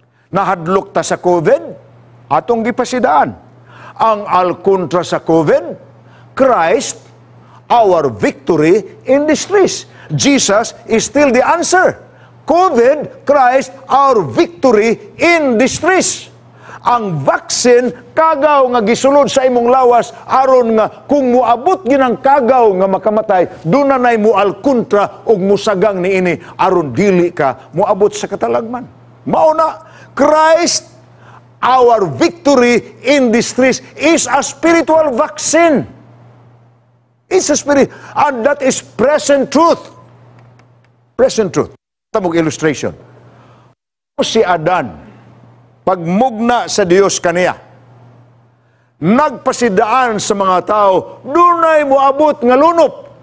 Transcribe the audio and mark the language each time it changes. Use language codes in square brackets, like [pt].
[ceb] Nahadlok ta sa COVID, atong gipasidaan. Ang alkontra sa COVID, [en] Christ, our victory in distress. Jesus is still the answer. COVID, Christ, our victory in distress. [ceb] Ang vaccine, kagaw nga gisulod sa imong lawas, aron nga kung muabot ginang kagaw nga makamatay, dunanay mo alkontra og musagang niini, aron dili ka muabot sa katalagman. [en] Mauna, Christ, our victory in distress is a spiritual vaccine. It's a spirit, and that is present truth. Present truth. [ceb] Tamog illustration. Si Adan, pagmugna sa Dios kaniya, nagpasidaan sa mga tao, dunay moabot nga lunop.